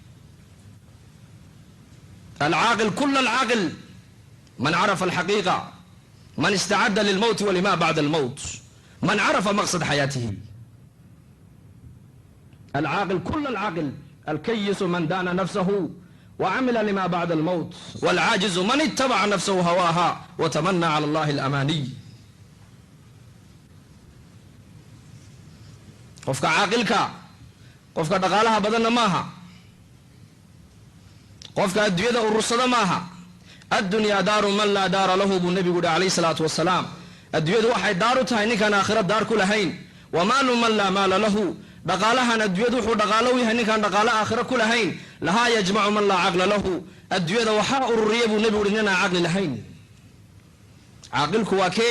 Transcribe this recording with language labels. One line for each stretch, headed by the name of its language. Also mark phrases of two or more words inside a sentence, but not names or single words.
Arabic: العاقل كل العاقل من عرف الحقيقة، من استعد للموت ولما بعد الموت، من عرف مقصد حياته. العاقل كل العاقل، الكيس من دان نفسه وعمل لما بعد الموت، والعاجز من اتبع نفسه هواها وتمنى على الله الأماني.
Somali: qofka caaqilka qofka dhaqaalaha badanna maaha, qofka adduunyada urursada maaha.
Arabic: الدنيا دار من لا دار له
Somali: buu nebigu yihi
Arabic: عليه الصلاة والسلام.
Somali: adduunyadu waxay daar u tahay ninkaan aakhira daar ku lahayn.
Arabic: ومال من لا مال له,
Somali: dhaqaalahan adduunyadu wuxuu dhaqaalo u yahay ninkaan dhaqaalo aakhira ku lahayn.
Arabic: لها يجمع من لا عقل له,
Somali: adduunyada waxaa ururiya buu nebigu yihi ninaan caqli lahayn. caaqilku waa kee?